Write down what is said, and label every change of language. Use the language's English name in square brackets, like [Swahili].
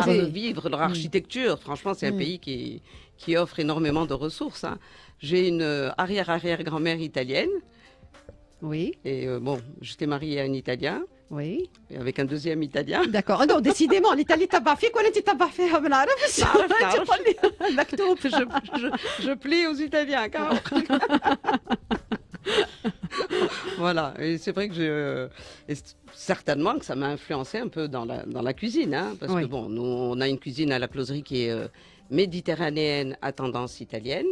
[French] art de vivre, leur architecture. Franchement, c'est un pays qui offre énormément de ressources. Hein. J'ai une arrière-arrière-grand-mère italienne. Oui, Et bon, j'étais mariée à un Italien, oui. et avec un deuxième Italien. D'accord. Non, décidément [Arabic] الإيطالي تبع فيك ولا أنت تبع فيها ما نعرفش. نعرف. تقول لي مكتوب. [French] Je plais aux Italiens, carrément. Voilà, et c'est vrai que certainement que ça m'a influencé un peu dans la cuisine, hein, parce Oui. que bon, nous on a une cuisine à la closerie qui est méditerranéenne à tendance italienne.